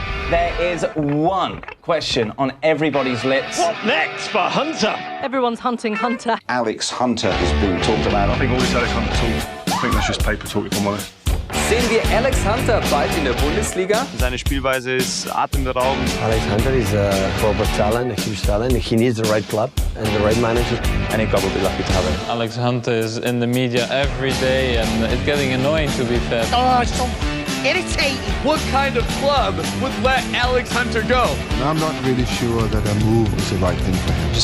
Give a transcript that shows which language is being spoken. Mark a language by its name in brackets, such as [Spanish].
[English] There is one question on everybody's lips. What next for Hunter? Everyone's hunting Hunter. Alex Hunter has been talked about. I think all this Alex Hunter talk, I think that's just paper talk, if I'm honest. [German] Sehen wir Alex Hunter bald in der Bundesliga? Seine Spielweise ist atemberaubend. [English] Alex Hunter is a global talent, a huge talent. He needs the right club and the right manager. Any club will be lucky to have him. Alex Hunter is in the media every day and it's getting annoying, to be fair. Oh, it's so irritating. What kind of club would let Alex Hunter go? I'm not really sure that a move is the right thing for him.